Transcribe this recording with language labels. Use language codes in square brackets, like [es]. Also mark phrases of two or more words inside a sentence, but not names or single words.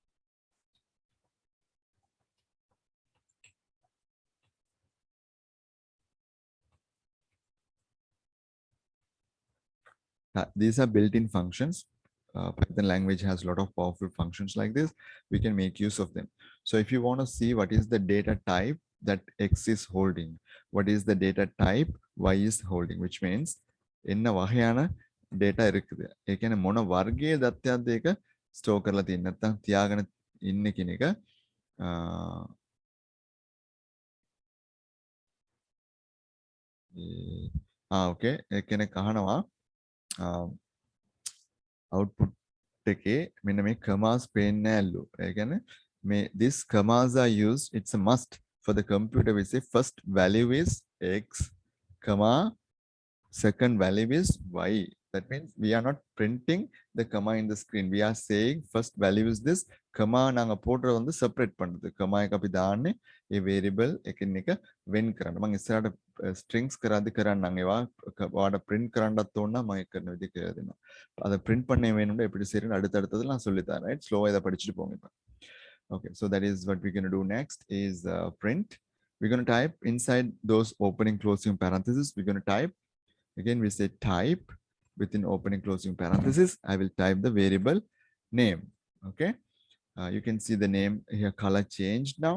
[en] These are built-in functions. Python language has a lot of powerful functions like this. We can make use of them. So if you want to see what is the data type that X is holding, what is the data type Y is holding, which means [ta] என்ன வகையான data இருக்குது. [si] ඒ කියන්නේ මොන වර්ගයේ දත්තයක්ද ඒක ස්ටෝර් කරලා තියෙන්නේ. නැත්නම් තියාගෙන ඉන්නේ කියන එක okay. ඒ කෙනෙක් අහනවා output එකේ මෙන්න මේ commas පේන්නේ නැල්ලු. ඒ කියන්නේ මේ [en] this commas are used, it's a must for the computer. We say first value is X, comma, second value is Y. That means we are not printing the comma in the screen. We are saying first value is this, [ta] comma நாங்க போடுறது வந்து செப்பரேட் பண்ணுது. [si] comma එක අපි දාන්නේ ඒ variable එකින් එක වෙන් කරන්න. මම ඉස්සරහට strings කරද්දි කරන්නම් ඒවා ඔයාලට print කරන්නත් ඕන නම් මම කරන විදිහ කියලා දෙනවා. [ta] අத print பண்ண வேணும்னா எப்படி செய்யணும் அடுத்தடுத்தது நான் சொல்லி தரேன். [en] right? [ta] slow இத படிச்சிட்டு போங்க இப்ப. [en] Okay, so that is what we're going to do next is print. We're going to type inside those opening closing parentheses. We're going to type, again we say type within opening closing parenthesis. I will type the variable name. Okay, you can see the name here, color changed now.